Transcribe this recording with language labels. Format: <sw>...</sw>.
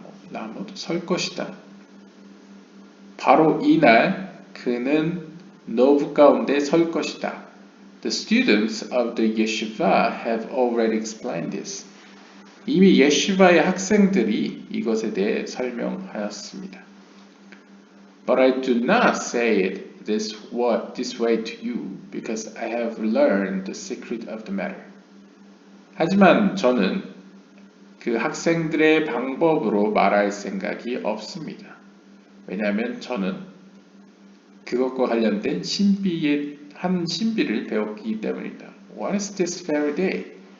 <ko>라못 설 것이다. 바로 이날 그는 Nov 가운데 설 것이다.</ko> <en>The students of the yeshiva have already explained this.</en> <ko>이미 예시바의 학생들이 이것에 대해 설명하였습니다.</ko> <en>But I do not say it this way to you because I have learned the secret of the matter.</en> <ko>하지만 저는 그 학생들의 방법으로 말할 생각이 없습니다. 왜냐하면 저는 그것과 관련된 한 신비를 배웠기 때문이다.</ko> <en>What is this very day?</en>